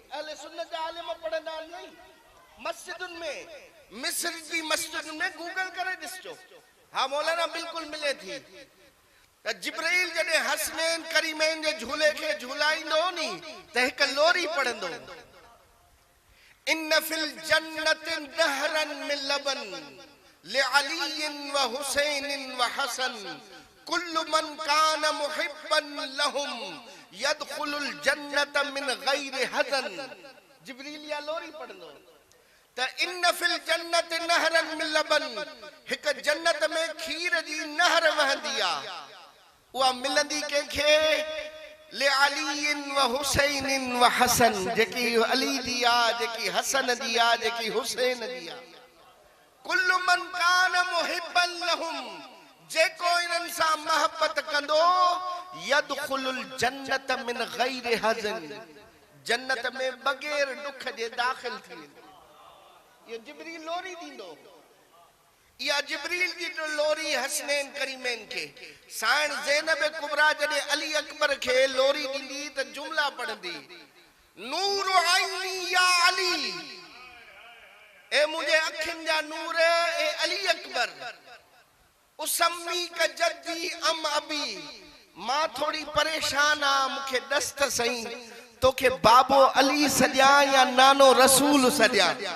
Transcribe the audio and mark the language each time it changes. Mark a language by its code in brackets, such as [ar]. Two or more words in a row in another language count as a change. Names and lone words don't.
[sd] अहले सुन्नत जा आलिम पढ़ंदा आहिनि मस्जिदुन में, मिस्र जी मस्जिदुन में। गूगल करे ॾिसजो। हाँ मौलाना बिल्कुल मिले थी। जिब्राइल जॾहिं हसनैन करीमैन जे झूले खे झूलाईंदो नी त हिकु लोरी पढ़ंदो। [ar] إن في الجنة نهرا من لبن لعلي وحسين وحسن كل من كان محبا لهم يدخل الجنة من غير حزن. [sd] जिब्रील या लोरी पढ़ंदो त [ar] إن في الجنة نهرا من لبن, [sd] हिकु जन्नत में खीर जी नहर वहंदी आहे। उहा मिलंदी कंहिंखे? [ar] لعلي وحسين وحسن, [sd] जेकी अली जी आहे, जेकी हसन जी आहे, जेकी हुसैन जी आहे। [ar] كل من كان محبا لهم, [sd] जेको इन्हनि सां मोहब्बत कंदो, [ar] يدخل الجنة من غير حزن, [sd] जन्नत में बगैर दुख जे दाखिल थी वेंदो। ये जिब्रील लोरी दींदो। या जिब्रील जी लोरी हसनैन करीमैन के। साण ज़ैनब कुबरा जॾहिं अली अकबर के लोरी दींदी त जुमला पढ़ंदी, [ar] نور عيني يا علي, [sd] ए मुझे अखियुनि जा नूर, ए अली अकबर। [ar] أسمي كجدي أم أبي, [sd] मां थोड़ी परेशान आ, मूंखे दस्त सही, तोखे बाबो अली सॼा या नानो रसूल सॼा?